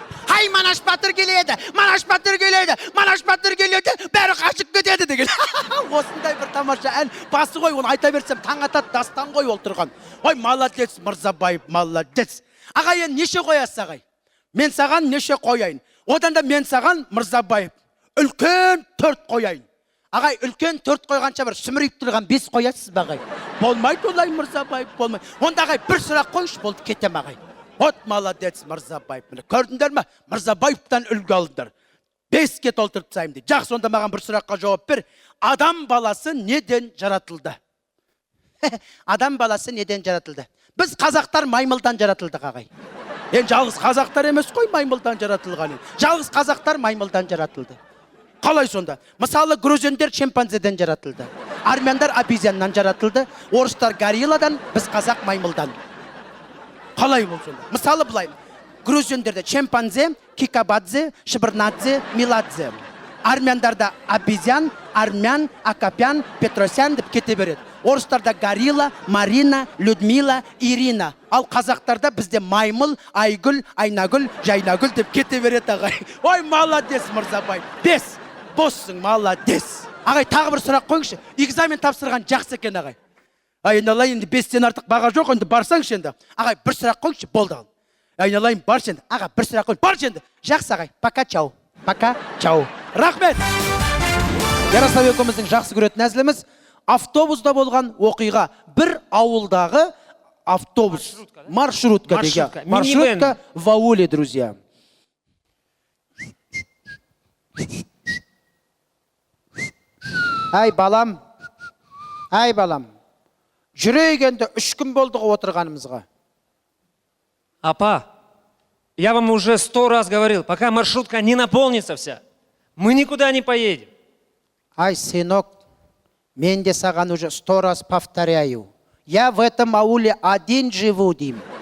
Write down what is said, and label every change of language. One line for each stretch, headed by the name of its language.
Kazakh: Hay Manaş Батыр келеді, Манаш Батыр келеді, Манаш Батыр келеді, бәрі қашып кетеді деген. Осындай бір тамаша ән басы ғой, оны айта берсем таң атады, дастан ғой ол тұрған. Ой, молодец, Мырзабаев, молодец. Ағай, енді неше қоясыз ағай? Мен саған неше қояйын? Одан да мен саған Мырзабаев үлкен 4 қояйын. Ағай, үлкен 4 қойғанша бір сүмірейіп тұрған 5 қоясыз ба ағай? Болмайды олай Мырзабаев, болмайды. Онда ағай бір сұрақ қойшы, болды кетем ағай. Вот молодец Мырзабаев. Міне көрдіңдер ме? Мырзабаевтан үлгі алыңдар. 5-ке толтырып тастаймын дейді. Жақсы, онда маған бір сұраққа жауап бер. Адам баласы неден жаратылды? Адам баласы неден жаратылды? Біз қазақтар маймылдан жаратылдық ағай. Енді жалғыз қазақтар емес қой маймылдан жаратылған. Жалғыз қазақтар маймылдан жаратылды. Қалай сонда? Мысалы, грузиндер шимпанзеден жаратылды. Армяндар обезьяннан жаратылды. Орыстар горилладан, біз қазақ маймылдан. Қалай бұл сонда? Мысалы былай. Грузиндерде шимпанзе, кикабадзе, шыбырнадзе, миладзе. Армяндарда обезьян, армян, акапян, петросян деп кете береді. Орыстарда горилла, Марина, Людмила, Ирина. Ал қазақтарда бізде маймыл, айгүл, айнагүл, жайнагүл деп кете береді ағай. Ой, молодец Мырзабаев. 5. Боссың, молодец. Ағай, тағы бір сұрақ қойыңызшы. Экзамен тапсырған жақсы екен ағай. Айналайын, енді 5-тен артық баға жоқ, енді барсаңшы енді. Ағай, бір сұрақ қойыңызшы, болды ал. Айналайын, баршы енді. Аға, бір сұрақ қойың, баршы енді. Жақсы ағай,
Russian: пока, чау. Пока, чау.
Kazakh: Рахмет. Ярослав екеуміздің жақсы көретін әзіліміз автобуста болған оқиға. Бір ауылдағы автобус. Маршрутка деген.
Russian: Маршрутка в ауле, друзья.
Kazakh: Ай балам, ай балам. Жүрейік енді 3 күн болдығы отырғанымызға.
Russian: Апа, я вам уже 100 раз говорил, пока маршрутка не наполнится вся, мы никуда не поедем.
Kazakh: Ай, сынок, мен де саған
Russian: уже 100 раз повторяю. Я в этом ауле один живу, Дим.